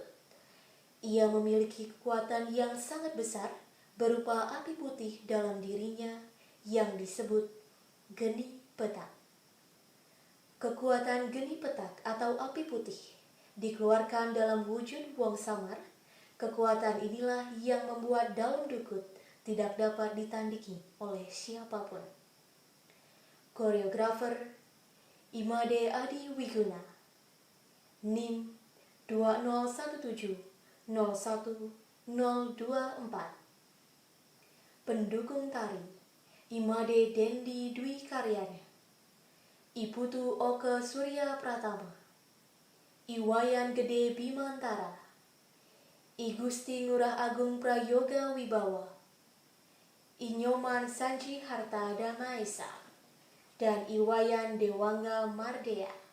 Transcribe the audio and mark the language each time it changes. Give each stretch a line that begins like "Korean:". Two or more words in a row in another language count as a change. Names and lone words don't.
Indonesian: Ia memiliki kekuatan yang sangat besar berupa api putih dalam dirinya yang disebut Geni Petak. Kekuatan Geni Petak atau api putih dikeluarkan dalam wujud buang samar. Kekuatan inilah yang membuat dalam dukun tidak dapat ditandingi oleh siapapun. Koreografer Imade Adi Wiguna, NIM 201701024. Pendukung tari Imade Dendi Dwi Karyanya, Iputu Oke Surya Pratama, Iwayan Gede Bimantara, I Gusti Ngurah Agung Prayoga Wibawa, Inyoman Sanji Harta Damaesa, dan Iwayan Dewangga Mardea.